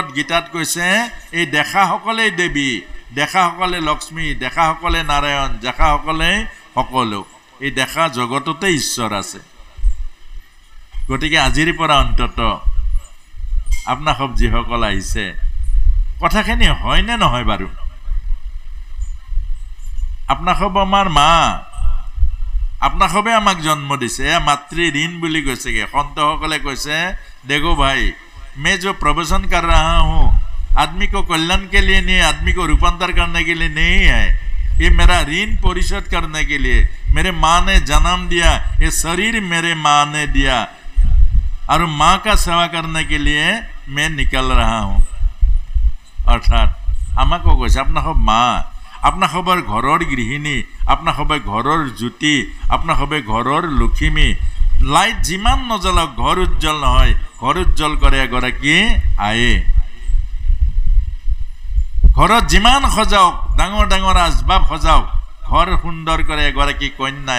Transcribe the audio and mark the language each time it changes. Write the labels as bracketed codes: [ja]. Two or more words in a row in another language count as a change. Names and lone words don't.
[as] গীতাত কৈছে এই দেখাসকলেই দেৱী দেখাসকলে লক্ষ্মী দেখাসকলে নাৰায়ণ দেখাসকলে সকলো এই দেখা জগততে ঈশ্বৰ আছে গতিকে আজিৰ পৰা অন্তত আপোনাৰ সব যিসকল আহিছে কথাখিনি হয় নে নহয় বাৰু আপোনাৰ সব আমাৰ মা আপোনাক সবে আমাক জন্ম দিছে, মাতৃ ঋণ বুলি কৈছেগে। সন্তসকলে কৈছে [hi] देखो भाई मैं जो प्रवचन कर रहा हूँ आदमी को कल्याण के लिए नहीं, आदमी को रूपांतर करने के लिए नहीं है, ये मेरा ऋण परिशोध करने के लिए। मेरे माँ ने जन्म दिया, ये शरीर मेरे माँ ने दिया और माँ का सेवा करने के लिए मैं निकल रहा हूँ। [as] अर्थात আমাকো কৈছে আপোনাৰ সব মা, আপোনাৰ সবৰ ঘৰৰ গৃহিণী, আপোনাৰ সবে ঘৰৰ জ্যোতি, আপোনাৰ সবে ঘৰৰ লক্ষ্মী। লাইট যিমান নজ্বলাওক ঘৰ উজ্জ্বল নহয়, ঘৰ উজ্জ্বল কৰে এগৰাকী আয়ে। ঘৰত যিমান সজাওক, ডাঙৰ ডাঙৰ আচবাব সজাওক, ঘৰ সুন্দৰ কৰে এগৰাকী কন্যাই।